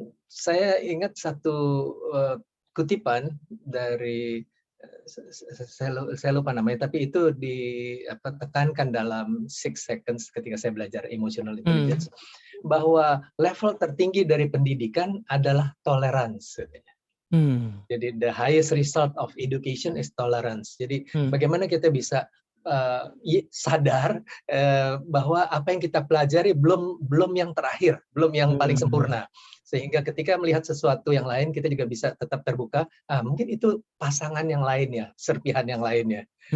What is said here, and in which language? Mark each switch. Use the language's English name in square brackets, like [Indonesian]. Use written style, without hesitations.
[Indonesian] Saya ingat satu kutipan dari saya lupa namanya, tapi itu ditekankan dalam 6 seconds ketika saya belajar emotional intelligence, bahwa level tertinggi dari pendidikan adalah tolerance. [English] Jadi the highest result of education is tolerance. [Indonesian] Jadi bagaimana kita bisa sadar bahwa apa yang kita pelajari belum yang terakhir, belum yang paling sempurna. Sehingga ketika melihat sesuatu yang lain, kita juga bisa tetap terbuka. Mungkin itu pasangan yang lain ya, serpihan yang lainnya.